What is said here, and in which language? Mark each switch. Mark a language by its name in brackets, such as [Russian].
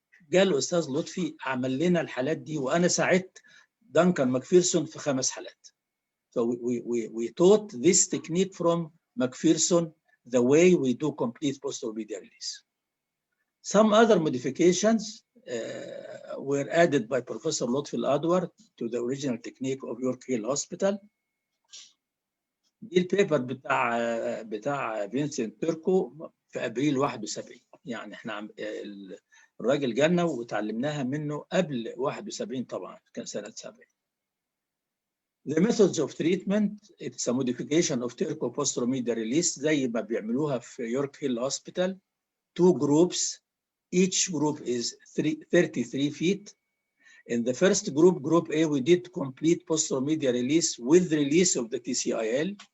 [Arabic] جاء الأستاذ لطفي عمل لنا الحالات دي، وأنا ساعدت دانكان ماكفيرسون في 5 حالات. [English] So we taught this technique from McPherson, the way we do complete posteromedial release. Some other modifications were added by Professor Lotfi Al-Adwar to the original technique of York Hill Hospital. [Arabic] دي البيبر بتاع فينسنت تيركو في ابريل 71. يعني احنا الراجل جالنا وتعلمناها منه قبل 71 طبعا، كان سنه 70. [English] The methods of treatment, it's a modification of Turco posteromedial release [Arabic] زي ما بيعملوها في يورك هيل هوسبيتال. [English] 2 groups, each group is 33 feet. In the first group, group A, we did complete posteromedial release with release of the TCIL.